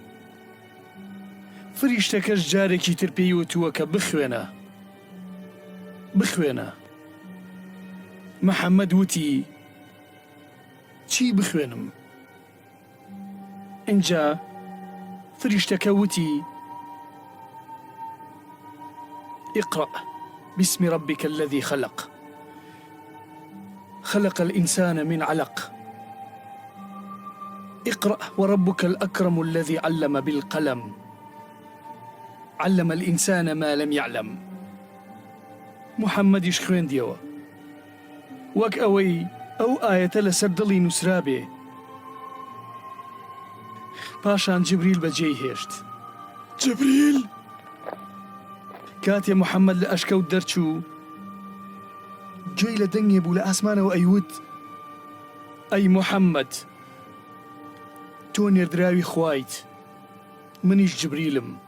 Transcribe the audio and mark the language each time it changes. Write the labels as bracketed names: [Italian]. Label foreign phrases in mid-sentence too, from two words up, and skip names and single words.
[Central Kurdish] فریشتەکەش جارێکی تر پێی وتووە کە بخوێنە. بخوێنە. محەممەد وتی چی بخوێنم؟ اینجا فریشتەکە وتی [Arabic] اقرأ باسم ربك الذي خلق خلق الإنسان من علق اقرأ وربك الأكرم الذي علم بالقلم علم الإنسان ما لم يعلم. [Central Kurdish] محەممەدیش خوێندیەوە وەک ئەوەی ئەو ئاەتە لەسەر دڵی نووسرابێ. پاشان جبریل بەجێی هێشت. جبریل کاتێ محەممەد لە ئەشکەوت دەرچوو گوێی لە دەنگێ بوو لە ئاسمانەوە ئەیوت ئەی محەممەد تۆ نێردراوی خوایت منیش جبریلم.